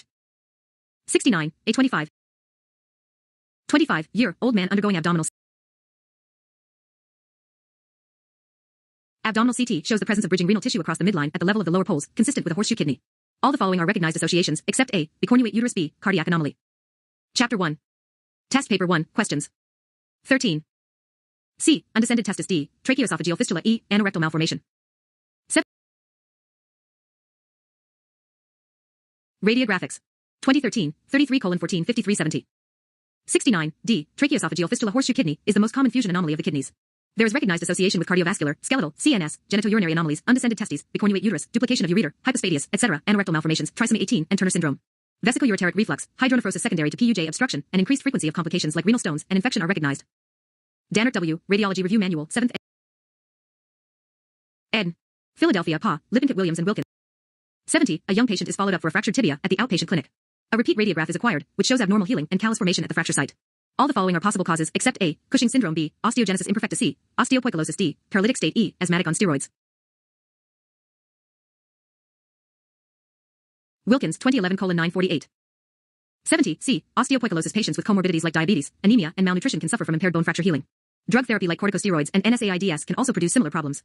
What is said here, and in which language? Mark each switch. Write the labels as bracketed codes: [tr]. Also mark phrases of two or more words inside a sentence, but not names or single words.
[en] 69, a 25-year-old man undergoing abdominal CT shows the presence of bridging renal tissue across the midline at the level of the lower poles, consistent with a horseshoe kidney. All the following are recognized associations, except A. Bicornuate uterus. B. Cardiac anomaly. Chapter 1. Test paper 1, questions. 13. C. Undescended testis. D. Tracheoesophageal fistula. E. Anorectal malformation. 7. Radiographics. 2013, 33:14, 53:70. 69. D. Tracheoesophageal fistula. Horseshoe kidney is the most common fusion anomaly of the kidneys. There is recognized association with cardiovascular, skeletal, CNS, genitourinary anomalies, undescended testes, bicornuate uterus, duplication of ureter, hypospadias, etc., anorectal malformations, trisomy 18, and Turner syndrome. Vesicoureteric reflux, hydronephrosis secondary to PUJ obstruction, and increased frequency of complications like renal stones and infection are recognized. Dannert W. Radiology Review Manual, 7th ed. Philadelphia, Pa, Lippincott, Williams, and Wilkins. 70. A young patient is followed up for a fractured tibia at the outpatient clinic. A repeat radiograph is acquired, which shows abnormal healing and callus formation at the fracture site. All the following are possible causes, except A. Cushing syndrome. B. Osteogenesis imperfecta. C. Osteopoikilosis. D. Paralytic state. E. Asthmatic on steroids. Wilkins, 2011:948. 70. C. Osteopoikilosis. Patients with comorbidities like diabetes, anemia, and malnutrition can suffer from impaired bone fracture healing. Drug therapy like corticosteroids and NSAIDs can also produce similar problems.